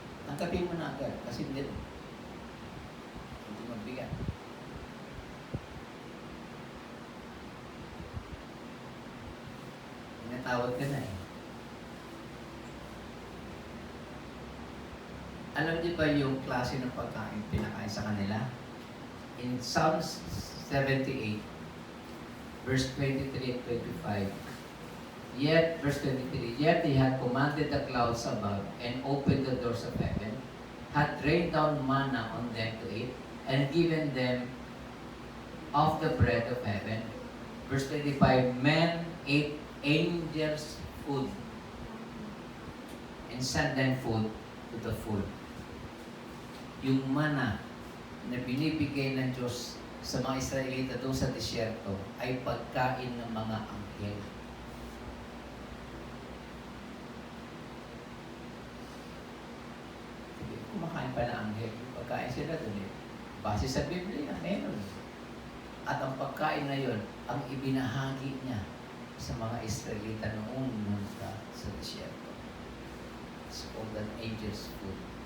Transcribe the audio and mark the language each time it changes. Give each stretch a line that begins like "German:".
Filipino: Tangkapin mo na agad kasi hindi magbigat. Tinatawad ka na eh. Alam niyo ba yung klase ng pagkain pinakain sa kanila?
English: In Psalms 78, verse 23 and 25, verse 23, yet he had commanded the clouds above and opened the doors of heaven, had rained down manna on them to eat, and given them of the bread of heaven. Verse 25, men ate angels' food and sent them food to the full.
Filipino: Yung manna na binibigay ng Diyos sa mga Israelita doon sa disyerto ay pagkain ng mga anghel. Kumakain pa ng anghel. Pagkain sila doon eh. Base sa Biblia, meron. At ang pagkain na yun, ang ibinahagi niya sa mga Israelita noong sa disyerto.
English: It's called an angel's food.